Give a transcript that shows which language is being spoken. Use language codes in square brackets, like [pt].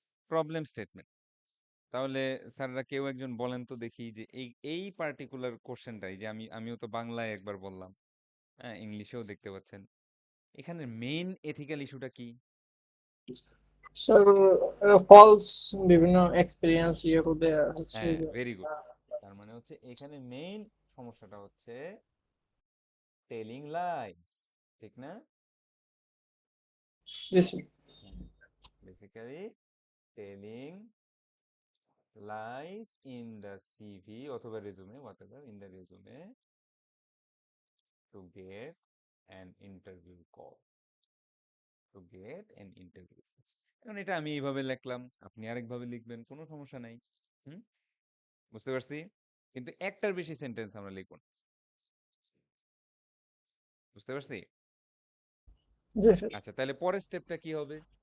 [bn] Problem statement. তাহলে স্যাররা কেউ একজন বলেন তো দেখি যে এই এই পার্টিকুলার কোশ্চেনটাই যে আমিও তো বাংলায় একবার বললাম, হ্যাঁ, ইংলিশেও দেখতে পাচ্ছেন, এখানে মেইন এথিক্যাল ইস্যুটা কি? স্যার, ফলস বিভিন্ন এক্সপিরিয়েন্স ইয়ে করে হচ্ছে হ্যাঁ, যে। [en] Very good. [bn] তার মানে হচ্ছে এখানে মেইন সমস্যাটা হচ্ছে [en] telling lies, [bn] ঠিক না? জি sir. [en] Basically telling lies in the CV অথবা resume, whatever, in the resume to get an interview call. To get an interview. [bn] এখন এটা আমি এইভাবে লিখলাম, আপনি আরেকভাবে লিখবেন, কোনো সমস্যা নাই। হুম, বুঝতে পারছি? কিন্তু একটার বেশি সেন্টেন্স আমরা লিখব না। বুঝতে পারছি? জি স্যার। আচ্ছা, তাহলে পরের স্টেপটা কি হবে?